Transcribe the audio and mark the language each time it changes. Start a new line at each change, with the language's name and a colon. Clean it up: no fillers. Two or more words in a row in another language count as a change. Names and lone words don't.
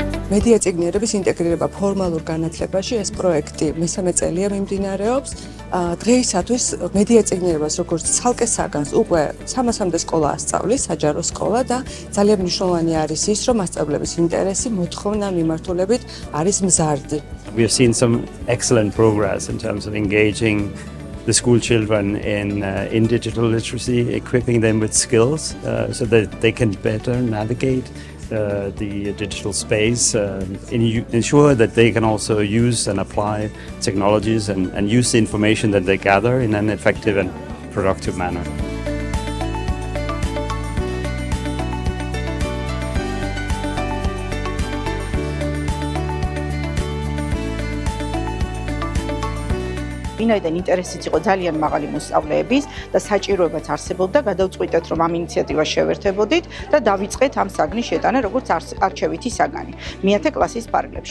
Georgian: მედია წიგნიერების ინტეგრირება ფორმალურ განათლებაში ეს პროექტი მესამე წელია მიმდინარეობს. დღეისათვის მედია წიგნიერებას როგორც ცალკე საგანს უკვე 300-მდე სკოლა ასწავლის, საჯარო სკოლა და ძალიან მნიშვნელოვანი არის ის, რომ მასწავლებლების ინტერესი მოთხოვნა მიმართულებით არის მზარდი.
English: We have seen some excellent progress in terms of engaging the school children in digital literacy, equipping them with skills so that they can better navigate the digital space, ensure that they can also use and apply technologies and use the information that they gather in an effective and productive manner.
Georgian: ვინაიდან ინტერესიც იყო ძალიან მაღალი მოსწავლეების და საჭიროებაც არსებობდა, გადავწყვიტეთ, რომ ამ ინიციატივას შევერთებოდით და დავიწყეთ ამ საგნის შეტანა, როგორც არჩევითი საგანი მე-10 კლასის ფარგლებში.